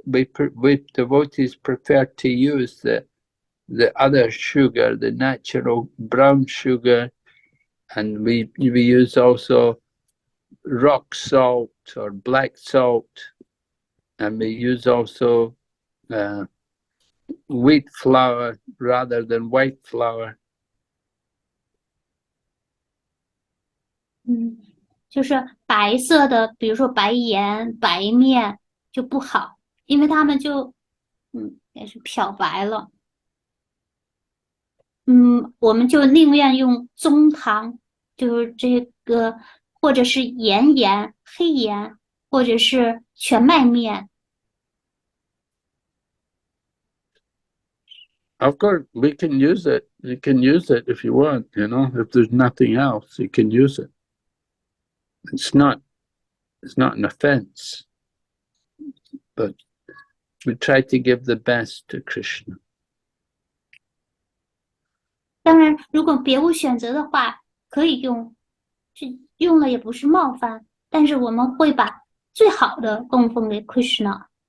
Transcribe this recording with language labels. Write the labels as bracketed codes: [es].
[en] We devotees prefer to use the other sugar, the natural brown sugar, and we use also rock salt or black salt, and we use also wheat flour rather than white flour. [zh] 就是白色的，比如说白盐、白面就不好，因为它们就也是漂白了。我们就宁愿用棕糖，就是这个，或者是盐、黑盐，或者是全麦面。 [en] Of course, we can use it. You can use it if you want. If there's nothing else, you can use it. It's not an offense, but we try to give the best to Krishna. [zh] 当然，如果别无选择的话，可以用，用了也不是冒犯，但但是我们会把最好的供奉给 Krishna。